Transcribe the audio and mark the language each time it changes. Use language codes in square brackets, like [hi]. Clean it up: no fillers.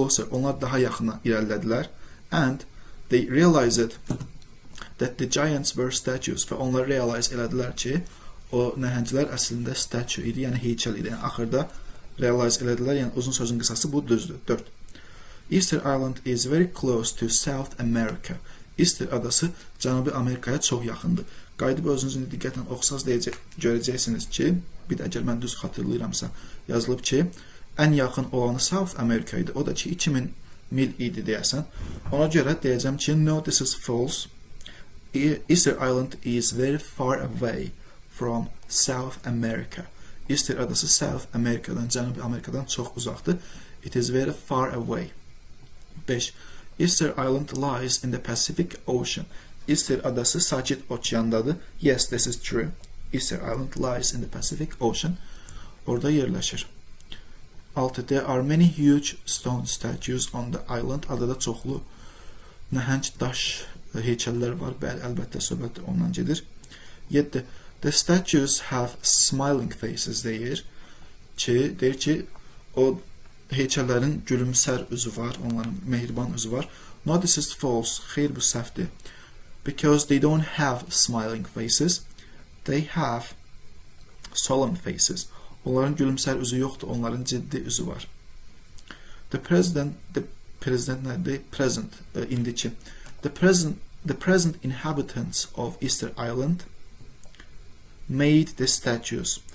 [az] Onlar daha yaxına irəlilədilər. [en] And they realized that the giants were statues. [az] Və onlar realize elədilər ki, o nəhənglər əslində statue idi, yəni heykəl idi. Yəni axırda realize elədilər, yəni uzun sözün qısası bu düzdür. 4. [en] Easter Island is very close to South America. [az] Easter adası Cənubi Amerikaya çox yaxındır. Qayıdıb özünüz indi diqqətlə oxusaz görəcəksiniz ki, bir də əgər mən düz xatırlayıramsa, yazılıb ki, ən yaxın olanı South America idi. O da ki, 2000 mil idi deyəsən. Ona görə deyəcəm ki, [en] no, this is false. Easter Island is very far away from South America. [az] Easter adası South Amerika'dan, Cənubi Amerikadan çox uzaqdır. [en] It is very far away. 5. Easter Island lies in the Pacific Ocean. [az] Easter adası Sakit Okeandadır. [en] Yes, this is true. Easter Island lies in the Pacific Ocean. [az] Orada yerləşir. [en] 6. There are many huge stone statues on the island. [az] Adada çoxlu nəhəng daş heykəllər var. Bəli, əlbəttə söhbət ondan gedir. 7. [en] The statues have smiling faces [az] deyir ki, o heykəllərin gülümsər üzü var, onların mehriban üzü var. [en] No, this is false. [az] Xeyr, bu səhvdir. [en] Because they don't have smiling faces. They have solemn faces. [az] Onların gülümsər üzü yoxdur, onların ciddi üzü var. [en] The president nədir? Present, indiki. The present inhabitants of Easter Island made the statues.